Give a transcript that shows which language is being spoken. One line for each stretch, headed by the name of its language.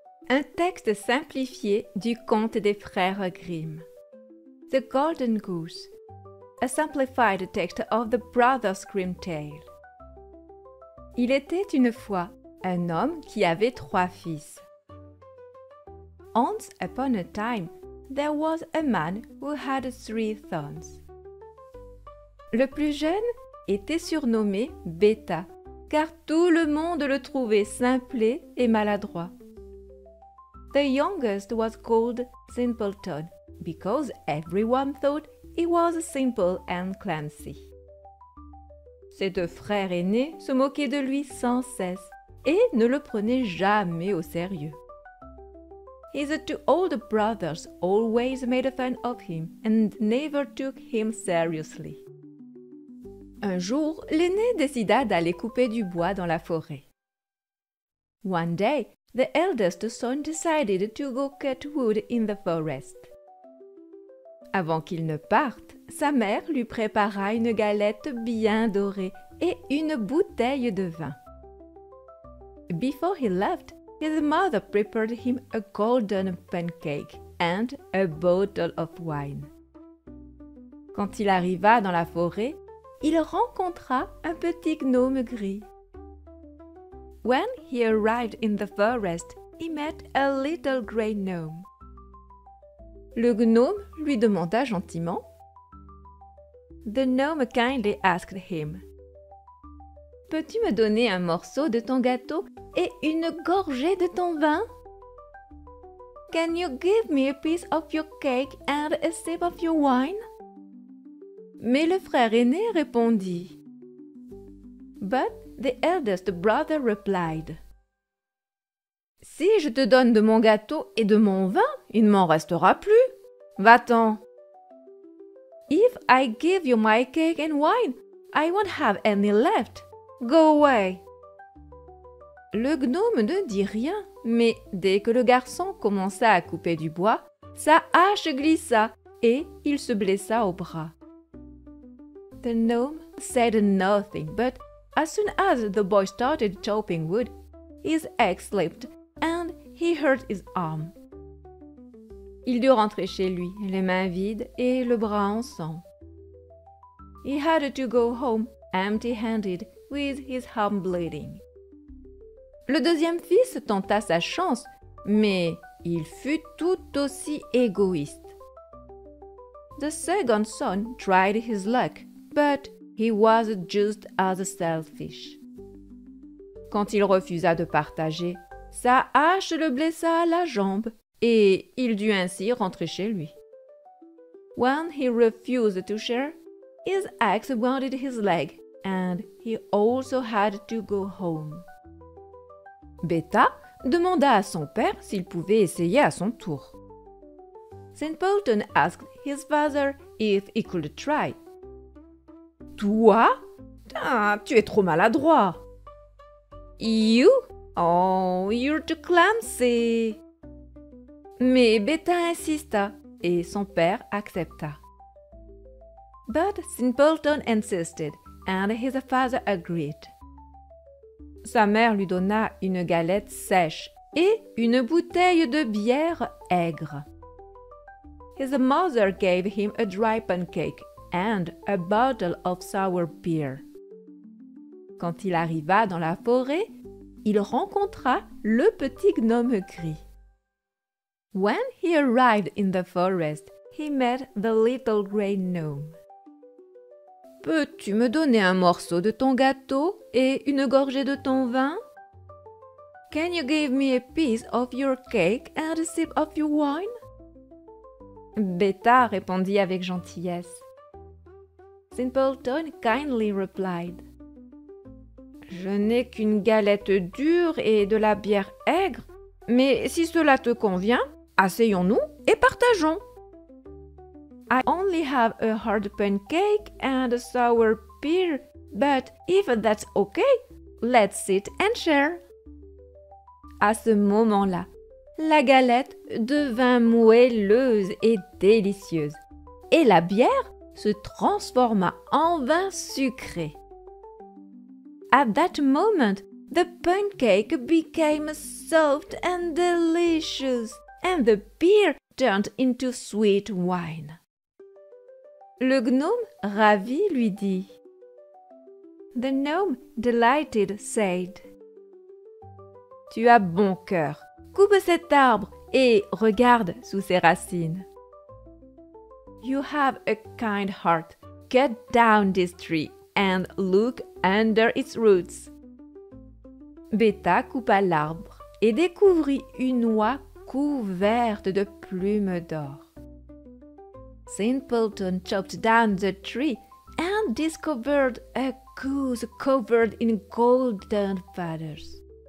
French: Un texte simplifié du conte des frères Grimm.
English: The Golden Goose. A simplified text of the Brothers Grimm tale.
French: Il était une fois un homme qui avait 3 fils.
English: Once upon a time, there was a man who had 3 sons.
French: Le plus jeune était surnommé Bêta, car tout le monde le trouvait simplet et maladroit.
English: The youngest was called Simpleton, because everyone thought he was simple and clumsy.
French: Ses 2 frères aînés se moquaient de lui sans cesse et ne le prenaient jamais au sérieux.
English: His 2 older brothers always made fun of him and never took him seriously.
French: Un jour, l'aîné décida d'aller couper du bois dans la forêt.
English: One day, the eldest son decided to go cut wood in the forest.
French: Avant qu'il ne parte, sa mère lui prépara une galette bien dorée et une bouteille de vin.
English: Before he left, his mother prepared him a golden pancake and a bottle of wine.
French: Quand il arriva dans la forêt, il rencontra un petit gnome gris.
English: When he arrived in the forest, he met a little grey gnome.
French: Le gnome lui demanda gentiment.
English: The gnome kindly asked him,
French: Peux-tu me donner un morceau de ton gâteau et une gorgée de ton vin?
English: Can you give me a piece of your cake and a sip of your wine?
French: Mais le frère aîné répondit.
English: But the eldest brother replied.
French: Si je te donne de mon gâteau et de mon vin, il ne m'en restera plus. Va-t'en.
English: If I give you my cake and wine, I won't have any left. Go away.
French: Le gnome ne dit rien, mais dès que le garçon commença à couper du bois, sa hache glissa et il se blessa au bras.
English: The gnome said nothing, but as soon as the boy started chopping wood, his axe slipped and he hurt his arm.
French: Il dut rentrer chez lui, les mains vides et le bras en sang.
English: He had to go home empty-handed with his arm bleeding.
French: Le deuxième fils tenta sa chance, mais il fut tout aussi égoïste.
English: The second son tried his luck, but he was just as selfish.
French: Quand il refusa de partager, sa hache le blessa à la jambe et il dut ainsi rentrer chez lui.
English: When he refused to share, his axe wounded his leg and he also had to go home.
French: Bêta demanda à son père s'il pouvait essayer à son tour.
English: Simpleton asked his father if he could try.
French: Toi? Ah, tu es trop maladroit.
English: You? Oh, you're too clumsy.
French: Mais Bêta insista et son père accepta.
English: But Simpleton insisted and his father agreed.
French: Sa mère lui donna une galette sèche et une bouteille de bière aigre.
English: His mother gave him a dry pancake and a bottle of sour beer.
French: Quand il arriva dans la forêt, il rencontra le petit gnome gris.
English: When he arrived in the forest, he met the little grey gnome.
French: Peux-tu me donner un morceau de ton gâteau et une gorgée de ton vin?
English: Can you give me a piece of your cake and a sip of your wine?
French: Bêta répondit avec gentillesse.
English: Simpleton kindly replied.
French: Je n'ai qu'une galette dure et de la bière aigre, mais si cela te convient, asseyons-nous et partageons.
English: I only have a hard pancake and a sour beer, but if that's okay, let's sit and share.
French: À ce moment-là, la galette devint moelleuse et délicieuse, et la bière se transforma en vin sucré.
English: At that moment, the pancake became soft and delicious, and the beer turned into sweet wine.
French: Le gnome, ravi, lui dit.
English: The gnome, delighted, said,
French: Tu as bon cœur, coupe cet arbre et regarde sous ses racines.
English: You have a kind heart, cut down this tree and look under its roots.
French: Bêta coupa l'arbre et découvrit une noix couverte de plumes d'or.
English: Simpleton chopped down the tree and discovered a goose covered in golden feathers.